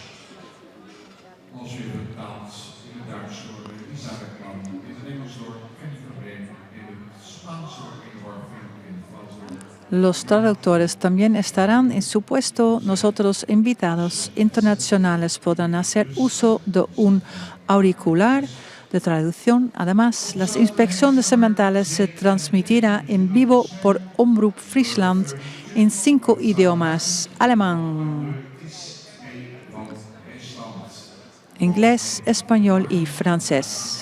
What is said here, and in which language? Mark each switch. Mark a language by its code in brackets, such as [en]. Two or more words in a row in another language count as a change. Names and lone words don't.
[nl] Als u betaalt in het Duits door Isabel Klam, in het Engels door Kenny Verbreen, in het Spaans door Ingeborg Vink, in het Frans door [es] Los traductores también estarán en su puesto. Nosotros, invitados internacionales, podrán hacer uso de un auricular de traducción. Además, la inspección de sementales se transmitirá en vivo por Omroep Friesland en 5 idiomas: alemán, inglés, español y francés.